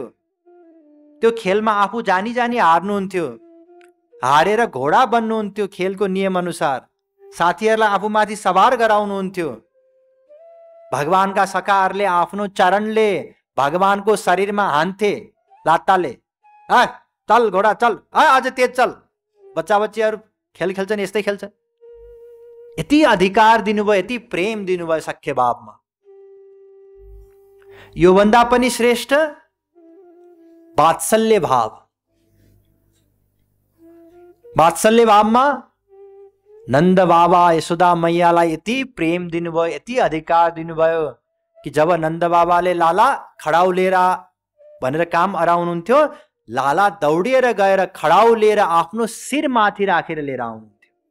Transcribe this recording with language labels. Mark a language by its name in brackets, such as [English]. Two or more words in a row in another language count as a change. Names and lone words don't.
[Nepali] त्यो खेलमा आफू जानी जानी हार्नुहुन्थ्यो, हारेर घोडा बन्नुहुन्थ्यो खेलको नियम अनुसार, साथीहरूलाई आफूमाथि सवार गराउनुहुन्थ्यो। भगवानका सखाहरूले आफ्नो चरणले भगवानको शरीरमा हान्थे लात्ता ले, चल घोडा चल, अझ तेज चल। बच्चा बच्चीहरू खेल खेल्छन्, यस्तै खेल्छन्। यति अधिकार दिनुभयो, यति प्रेम दिनुभयो सख्य भावमा। यो भन्दा पनि श्रेष्ठ वात्सल्य भाव। वात्सल्य भावमा नन्द बाबा यशोदा मैयालाई यति प्रेम दिनुभयो, यति अधिकार दिनुभयो कि जब नन्द बाबाले लाला खडाउ लिएर भनेर काम अराउनुहुन्थ्यो, लाला दौडिएर गएर खडाउ लिएर आफ्नो शिर माथि राखेर लिएर आउनुहुन्थ्यो।